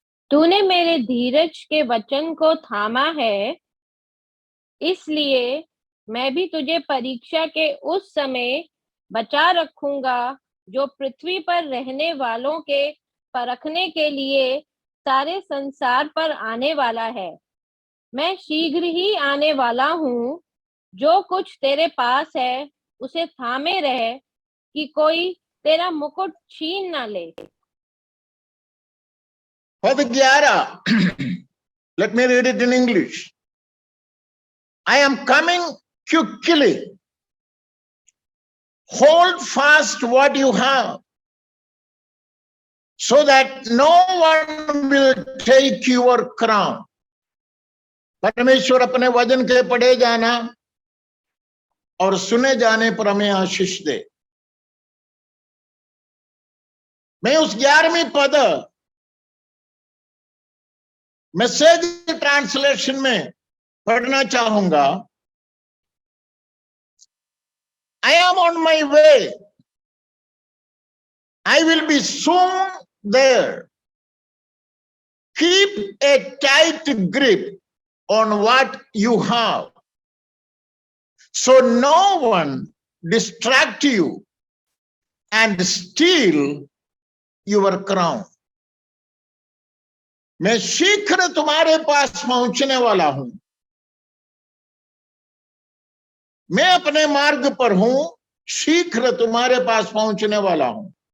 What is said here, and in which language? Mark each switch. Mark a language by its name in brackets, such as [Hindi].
[Hindi] तूने मेरे धीरज के वचन को थामा है, इसलिए मैं भी तुझे परीक्षा के उस समय बचा रखूंगा जो पृथ्वी पर रहने वालों के परखने के लिए सारे संसार पर आने वाला है। मैं शीघ्र ही आने वाला हूँ। जो कुछ तेरे पास है उसे थामे रहे कि कोई तेरा मुकुट छीन ना ले। [English] पद 11, let me read it in English. I am coming quickly. Hold fast what you have, so that no one will take your crown. [Hindi] परमेश्वर अपने वचन के पढ़े जाना और सुने जाने पर हमें आशीष दे। मैं उस 11वीं पद मैसेज ट्रांसलेशन में पढ़ना चाहूंगा। [English] I am on my way. I will be soon there. Keep a tight grip on what you have, so no one distract you and steal your crown. [Hindi] मैं शीघ्र तुम्हारे पास पहुंचने वाला हूं। मैं अपने मार्ग पर हूं, शीघ्र तुम्हारे पास पहुंचने वाला हूं।